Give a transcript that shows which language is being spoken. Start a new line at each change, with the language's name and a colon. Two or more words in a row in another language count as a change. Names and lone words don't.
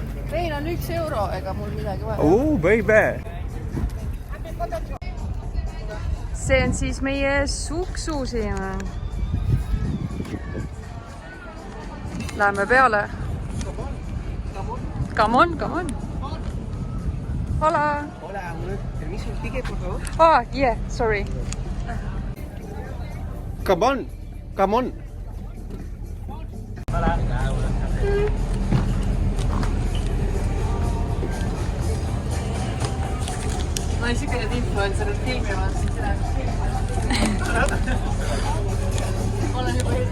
Estonian: Meil on 1 euro, ega mul midagi vaja. Baby! See on siis meie suksu siin. Läheme peale.
English: Come on.
Spanish: Hola. Hola, permiso, un ticket, por favor.
English: Yeah, sorry. Come on!
Estonian: Ma olen siuke need influencerid filmivad. Olen juba